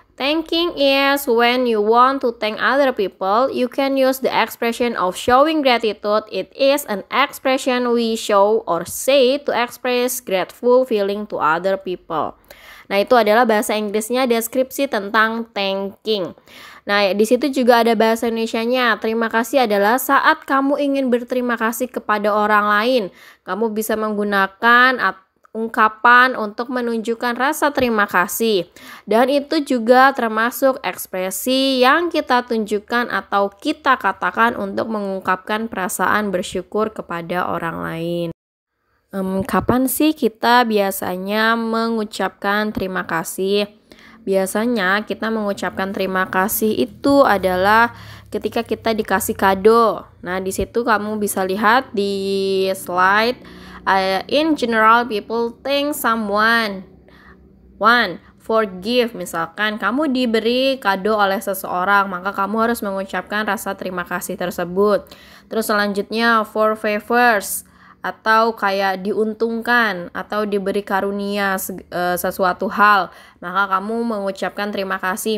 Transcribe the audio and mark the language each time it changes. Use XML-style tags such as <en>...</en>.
<en>Thanking is when you want to thank other people. You can use the expression of showing gratitude. It is an expression we show or say to express grateful feeling to other people.</en> <id>Nah, itu adalah bahasa Inggrisnya deskripsi tentang thanking. Nah, di situ juga ada bahasa Indonesianya. Terima kasih adalah saat kamu ingin berterima kasih kepada orang lain. Kamu bisa menggunakan ungkapan untuk menunjukkan rasa terima kasih. Dan itu juga termasuk ekspresi yang kita tunjukkan atau kita katakan untuk mengungkapkan perasaan bersyukur kepada orang lain. Kapan sih kita biasanya mengucapkan terima kasih? Biasanya kita mengucapkan terima kasih itu adalah ketika kita dikasih kado. Nah, di situ kamu bisa lihat di slide.</id> <en>In general, people thank someone. One, forgive.</en> <id>Misalkan kamu diberi kado oleh seseorang, maka kamu harus mengucapkan rasa terima kasih tersebut. Terus selanjutnya,</id> <en>for favors,</en> <id>atau kayak diuntungkan atau diberi karunia sesuatu hal, maka kamu mengucapkan terima kasih.</id>